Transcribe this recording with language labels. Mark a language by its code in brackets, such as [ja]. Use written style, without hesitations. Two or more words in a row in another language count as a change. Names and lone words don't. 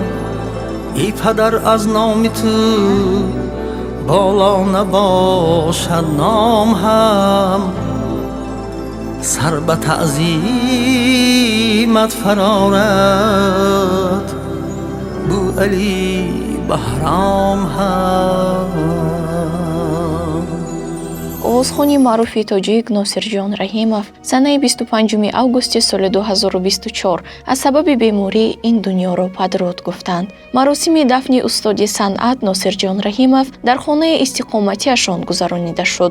[fa] ای پدر از نام تو بالا نباشد نام هم، سر به تعظیمت فرارد بو علی بهرام هم. [tg] овозхони маъруфи тоҷик Носирҷон Раҳимов санаи 25 августи соли 2024 аз сабаби беморӣ ин дунёро падрод гуфтанд. маросими дафни устоди санъат Носирҷон Раҳимов дар хонаи истиқоматиашон гузаронида шуд.